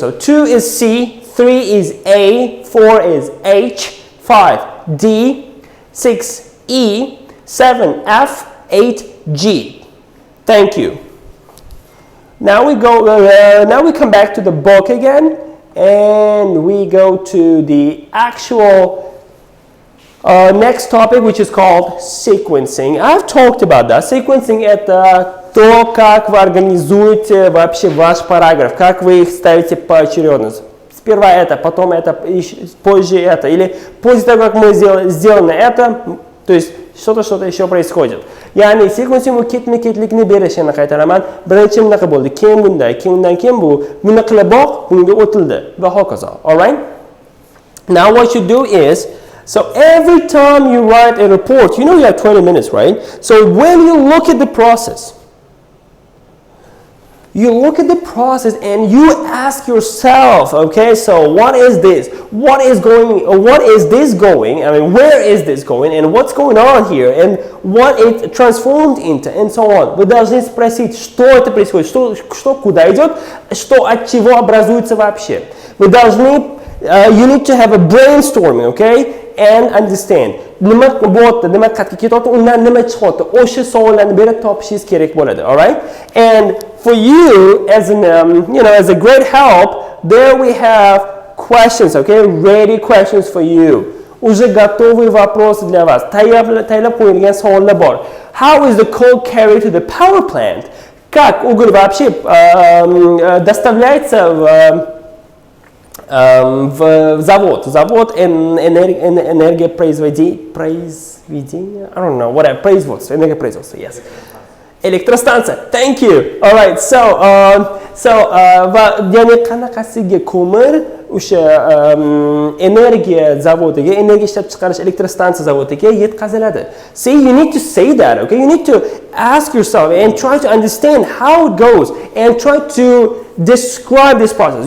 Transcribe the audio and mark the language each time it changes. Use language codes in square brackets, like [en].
[en] So 2 is C, 3 is A, 4 is H, 5 D, 6 E, 7 F, 8 G. Thank you. Now now we come back to the book again, and we go to the actual next topic, which is called sequencing. I've talked about that. [ru] Sequencing — это то, как вы организуете вообще ваш параграф, как вы их ставите поочередно. Сперва это, потом это, позже это. Или после того, как мы сделано это, то есть что-то еще происходит. [uz] Ya'ni sequencing ketma-ketlikni berishini qaytaraman. Birinchi bunaqa bo'ldi, keyin undan keyin bu, buni qiliboq bunga o'tildi va hokazo. All right? [en] Now what you do is, so every time you write a report, you know you have 20 minutes, right? So when you look at the process, and you ask yourself, okay, so what is this? What is this going? I mean, where is this going? And what's going on here? And what it transformed into, and so on. [ru] Вы должны спросить, что это происходит, что куда идет, что от чего образуется вообще. Вы должны, [en] you need to have a brainstorming, okay? And understand. [uz] Nima bo'lyapti, nima qayerga ketyapti, undan nima chiqyapti, o'sha savollarni berib topishingiz kerak bo'ladi. All right? [en] And for you, as an as a great help, there we have questions, okay? Ready questions for you. [ru] Уже готовые вопросы для вас. [uz] Tayyorlab qo'yilgan savollar bor. [en] How is the coal carried to the power plant? [ru] Как уголь вообще доставляется в завод энергопроизведения, [en] I don't know, whatever, [ru] производство, энергопроизводство, yes. Электростанция, [en] thank you. All right, so [uz] ya'ni qanaqasiga ko'mir o'sha energiya zavodiga, energiya ishlab chiqarish elektrostansiya zavodiga yetkaziladi. [en] See, you need to say that, okay? You need to ask yourself and try to understand how it goes and try to describe this process.